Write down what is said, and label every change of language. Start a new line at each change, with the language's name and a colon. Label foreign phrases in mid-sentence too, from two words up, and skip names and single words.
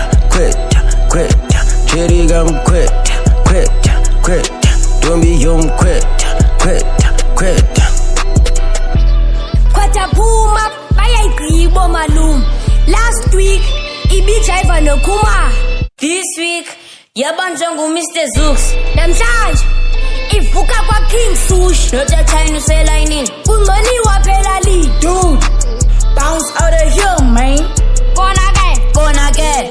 Xhosa: Kweta, chiri gamkweta. Kweta, dombi yomkweta. Kweta. Kwata phuma bayayigqiba malum.
English: Last week
Xhosa: ibijiva nokhuma.
English: This week
Xhosa: yabanjwa nguMr Zooks. Namhlanje ivuka kwaKing Sushi. Notshatshayini uselayinini. Kungcoliwa phela li.
English: Dude, bounce out of here, man.
Xhosa: Kona ke